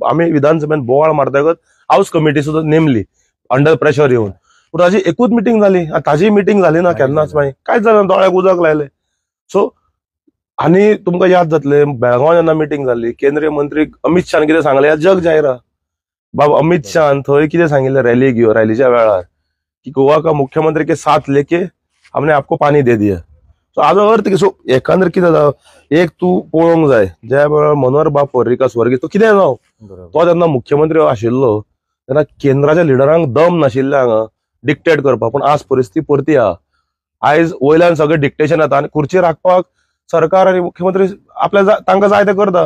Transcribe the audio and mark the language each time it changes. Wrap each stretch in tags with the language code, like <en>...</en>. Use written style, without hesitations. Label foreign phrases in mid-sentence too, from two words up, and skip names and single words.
<kok>आमी विधानसभेन बोवाळ मारतकच</kok> <en>house committee</en> <kok>सुद्दां नेमली</kok> <en>under pressure</en> <kok>येवन, पूण ताजी एकूच मिटींग जाली, आनी ताजी मिटींग जाली ना केन्नाच, मागीर कांयच जालें ना, दोळ्याक उदक लायलें। सो आनी तुमकां याद जातलें, बेळगांव जेन्ना मिटींग जाल्ली, केंद्रीय मंत्री अमित शाहान कितें सांगलें, जग जाहीर आहा। बाब अमित शाहान थंय कितें सांगिल्लें रॅलीच्या वेळार की</kok> <hi>गोवा का मुख्यमंत्री के साथ लेके हमने आपको पानी दे दिया।</hi> <kok>सो हाजो अर्थ सो एकंदर कितें जाता, एक तूं पळोवंक जाय, ज्या वेळार मनोहर बाब पर्रीकार स्वर्गीय, तो कितें जावं, तो जेन्ना मुख्यमंत्री आशिल्लो तेन्ना केंद्राच्या लिडरांक दम नाशिल्ले हांगा डिक्टेट करपाक, पूण आज परिस्थिती परती आहा। आयज वयल्यान सगळें डिक्टेशन येता आनी खुर्ची राखपाक सरकार आनी मुख्यमंत्री आपल्या तांकां जाय तें करता।</kok>